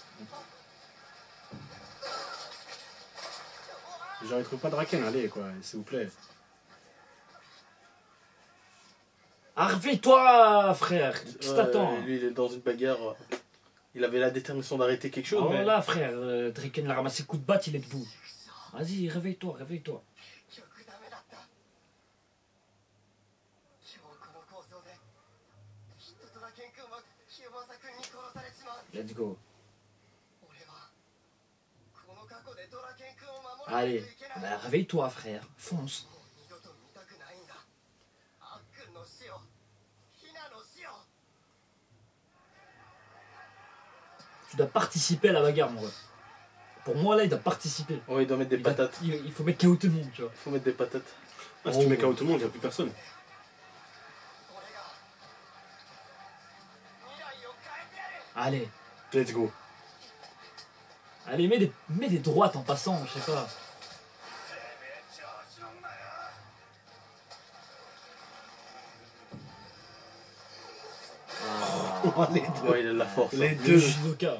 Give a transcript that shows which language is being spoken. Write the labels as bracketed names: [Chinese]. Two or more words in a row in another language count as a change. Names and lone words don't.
[French] Genre, il trouve pas Draken, allez, quoi, s'il vous plaît. Réveille-toi, frère. Qu'est-ce que t'attends? Lui il est dans une bagarre. Il avait la détermination d'arrêter quelque chose. Oh mais... là, frère, Draken l'a ramassé coup de batte, il est debout. Vas-y, réveille-toi, réveille-toi. [Japanese] 結局ダメだった。今日この構想できっとドラケン君は清正君に殺されちまう。 [English] Let's go. [Japanese] 俺はこの過去でドラケン君を守らない [French] Allez, [Japanese] といけない。 [French] bah, réveille-toi, frère. Fonce. [Japanese] もう二度と見たくないんだ。あっくんの死を、ヒナの死を。 [French] Tu dois participer à la bagarre, mon gars. Pour moi, là, il doit participer. Ouais, il doit mettre des Il doit- patates. il faut mettre KO tout le monde, tu vois. Il faut mettre des patates. Ah, si tu mets KO tout le monde, il n'y a plus personne. [Japanese] 俺が未来を変えてやる。 [French] Allez, [English] Let's go. [French] allez, mets des droites en passant, je sais pas. Oh, les deux. Ouais, il a de la force. Les hein. Le deux. judoka.